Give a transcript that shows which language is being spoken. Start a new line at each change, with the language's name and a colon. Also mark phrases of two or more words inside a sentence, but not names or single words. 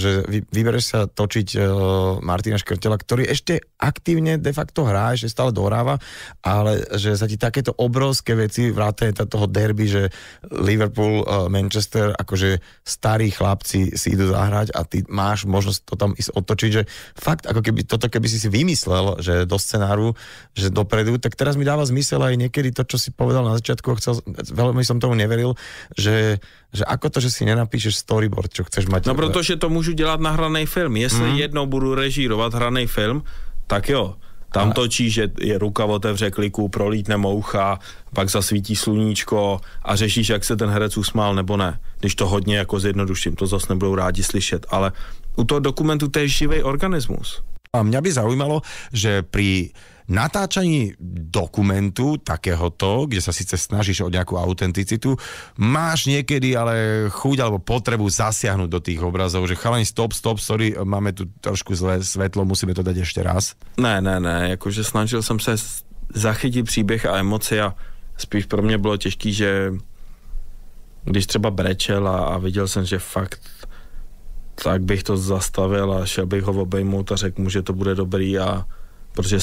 Slovak: že vybereš sa točiť Martina Škrtela, ktorý ešte aktívne de facto hrá, ešte stále dohráva, ale že sa ti takéto obrovské veci vrátane toho derby, že Liverpool, Manchester, akože starí chlapci si idú zahrať a ty máš možnosť to tam ísť otočiť, že fakt, ako keby toto keby si vymyslel, že do scenáru, že dopredu, tak teraz mi dáva zmysel aj niekedy to, čo si povedal na začiatku, veľmi som tomu neveril, že ako to, že si nenapíšeš storyboard, čo chceš mať.
Czech: No protože to můžu dělat na hraný film. Jestli jednou budu režírovat hraný film, tak jo. Tam točí, že je ruka otevře kliku, prolítne moucha, pak zasvítí sluníčko a řešíš, jak se ten herec usmál nebo ne. Když to hodně jako zjednoduším, to zase nebudou rádi slyšet, ale u toho dokumentu to je živý organismus.
Slovak: A mňa by zaujímalo, že pri natáčaní dokumentu takéhoto, kde sa síce snažíš o nejakú autenticitu, máš niekedy ale chuť alebo potrebu zasiahnuť do tých obrazov, že chalani stop, sorry, máme tu trošku zlé svetlo, musíme to dať ešte raz.
Czech: Ne, jakože snažil jsem se zachytit příběh a emoci a spíš pro mě bylo těžký, že když třeba brečel a viděl jsem, že fakt tak bych to zastavil a šel bych ho obejmout a řekl mu, že to bude dobrý a protože